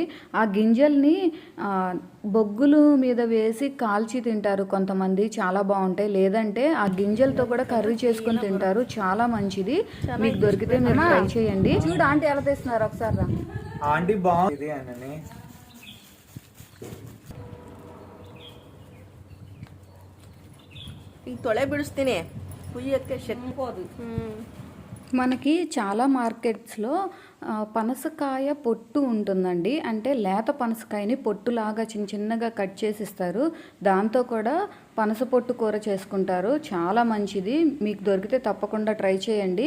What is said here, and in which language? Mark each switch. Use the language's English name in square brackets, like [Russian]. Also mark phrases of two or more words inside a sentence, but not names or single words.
[Telugu] ఆ గింజల్ని బొగ్గులు మీద వేసి కాల్చి తింటారు కొంతమంది, చాలా బాగుంటాయి. లేదంటే ఆ గింజలతో కూడా కర్రీ చేసుకొని తింటారు, చాలా మంచిది. మీకు దొరికితే మీరు ట్రై చేయండి. చూడు ఆంటీ ఎలా తెస్తున్నారు ఒకసారి. ఆంటీ బాగుంది అని [Kannada] ತೊಳೆ ಬಿಡಿಸ್ತೀನಿ, ಕುಯ್ಯಕ್ಕೆ ಶಕ್ತಿಪೋದು. [Telugu] మనకి చాలా మార్కెట్స్లో పనసకాయ పొట్టు ఉంటుందండి. అంటే లేత పనసకాయని పొట్టులాగా చిన్నగా కట్ చేసి ఇస్తారు. దాంతో కూడా పనస పొట్టు కూర చేసుకుంటారు, చాలా మంచిది. మీకు దొరికితే తప్పకుండా ట్రై చేయండి.